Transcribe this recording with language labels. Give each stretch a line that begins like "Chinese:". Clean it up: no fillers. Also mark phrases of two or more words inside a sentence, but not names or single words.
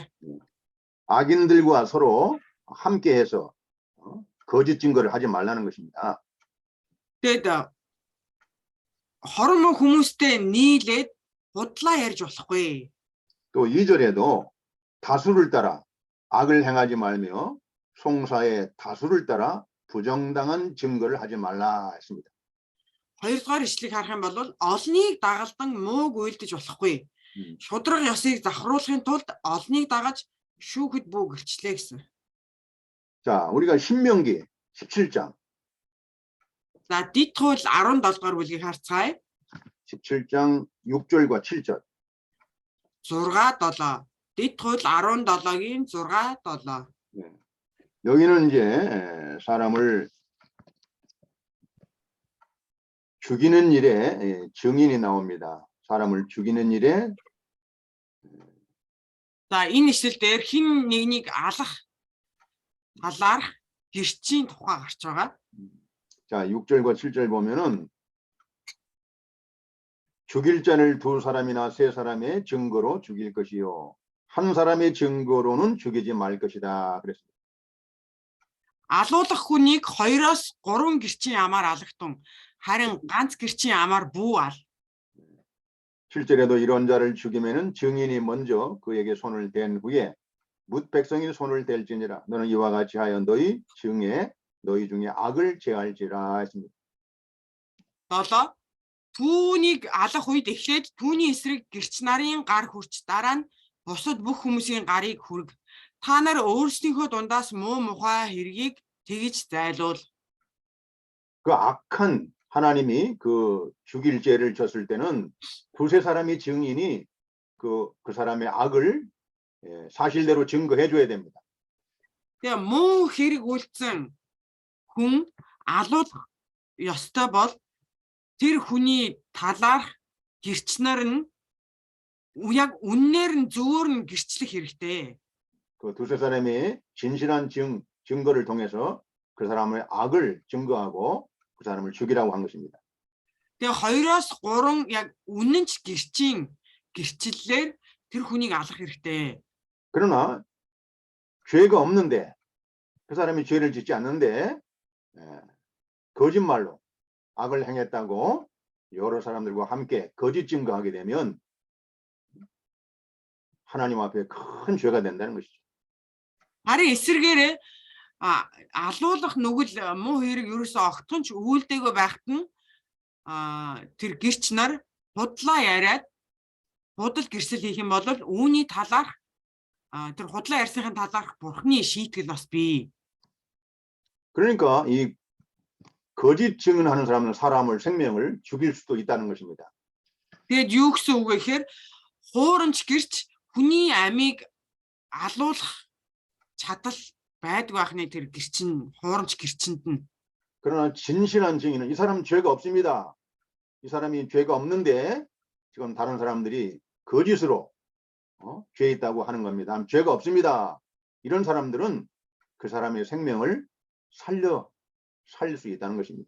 Korean: 악인들과 서로 함께해서 거짓 증거를 하지 말라는 것입니다.
Mongolian: Тэгэд хормон хүмүүстэй нийлээд худлаа ярьж болохгүй.
Korean: 또 2절에도 다수를 따라 악을 행하지 말며 송사의 다수를 따라 부정당한 증거를 하지 말라 했습니다.
Mongolian: 2 дугаар ишлэгийг харах юм бол олныг дагалдан мууг үйлдэж болохгүй. Шудраг ёсыг завхруулахын тулд олныг дагаж шүүхэд бүү гэрчлээ гэсэн.
Korean: 자, 우리가 신명기 17장.
Mongolian: За Дэд хууль 17 дугаар бүлгийг харцгаая.
Korean: 17장 6절과 7절. 6, 7.
Mongolian: дэд хууль 17-гийн 6 7.
Korean: 네. 여기는 이제 사람을 죽이는 일에 증인이 나옵니다. 사람을 죽이는 일에
Mongolian: За энэ ишлэл дээр хин нэгнийг алах талаарх гэрчийн тухай гарч байгаа.
Korean: 자, 6절과 7절 보면은 죽일 자를 두 사람이나 세 사람의 증거로 죽일 것이요 한 사람의 증거로는 죽이지 말 것이다 그랬습니다.
Mongolian: Алуулах хүнийг 2-оос 3 гэрчийн амаар алагтун харин ганц гэрчийн амаар бүү ал.
Korean: 7절에도 이런 자를 죽이면은 증인이 먼저 그에게 손을 댄 후에 뭇 백성이 손을 댈지니라 너는 이와 같이 하여 너희 중에 악을 제할지라 했습니다.
Mongolian: 7 түүнийг алах үед эхлээд түүний эсрэг гэрч нарын гар хүрч дараа нь бусад бүх хүмүүсийн гарыг хүрг. Та нар өөрсдийнхөө дундаас муу мухай хэргийг тэгж зайлуул.
Korean: 그 악한 하나님이 그 죽일 죄를 졌을 때는 두세 사람이 증인이 그 사람의 악을 사실대로 증거해 줘야 됩니다.
Mongolian: Тэгээ муу хэрэг үйлцэн хүн алуулах ёстой бол тэр хүний талаарх гэрч нар нь яг үннээр нь зөвөр нь гэрчлэх хэрэгтэй.
Korean: 그 두세 사람이 진실한 증거를 통해서 그 사람의 악을 증거하고 그 사람을 죽이라고 한 것입니다.
Mongolian: Тэгээ 2-оос 3 яг үнэнч гэрчийн гэрчлэлээр тэр хүнийг алах хэрэгтэй.
Korean: 그러나 죄가 없는데 그 사람이 죄를 짓지 않는데 거짓말로 악을 행했다고 여러 사람들과 함께 거짓 증거하게 되면 하나님 앞에 큰 죄가 된다는 것이죠.
Mongolian: Харин эсэргээрээ алуулах нүгэл муу хэрэг ерөөсөө огтхонч үйлдэгөө байхад нь тэр гэрч нар худлаа яриад худал гэрсэл хийх юм бол үүний талаарх тэр худлаа ярьсныхын талаарх бурхны шийтгэл бас бий.
Korean: 그러니까 이 거짓 증언하는 사람은 생명을 죽일 수도 있다는 것입니다.
Mongolian: Тэгээд юу гэсэн үг вэ гэхээр хуурамч гэрч хүний амийг алуулах чадал байдаг байхны тэр гэрчин хуурамч гэрчинд нь.
Korean: 그러나 진실한 증인은 이 사람 죄가 없습니다. 이 사람이 죄가 없는데 지금 다른 사람들이 거짓으로 죄 있다고 하는 겁니다. 죄가 없습니다. 이런 사람들은 그 사람의 생명을 살릴 수 있다는 것입니다.